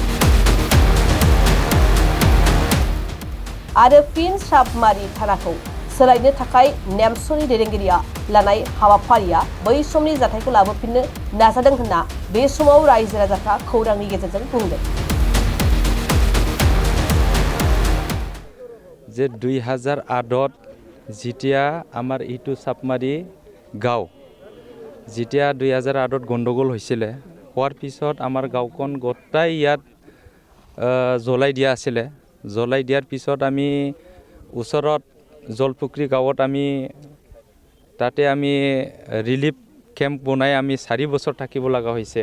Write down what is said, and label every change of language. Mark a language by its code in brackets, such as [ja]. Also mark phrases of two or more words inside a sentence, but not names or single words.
[brx] आरो फिन सापमारी थानाखौ सोलायनो थाखाय नेमसुनि दैदेनगिरिया लानाय हाबाफारिया बै समनि जाथायखौ लाबोफिननो नाजादों होनना बे समाव रायजो राजाफ्रा खौरांनि गेजेरजों बुंदों। [as] যে 2008 যেতিয়া আমাৰ ইটু চাপমাৰী গাঁও যেতিয়া 2008 গণ্ডগোল হৈছিলে হোৱাৰ পিছত আমাৰ গাঁওখন গোটাই ইয়াত জ্বলাই দিয়া আছিলে। জ্বলাই দিয়াৰ পিছত আমি ওচৰত জলপুখুৰী গাঁৱত আমি তাতে আমি ৰিলিফ কেম্প বনাই আমি 4 বছৰ থাকিব লগা হৈছে।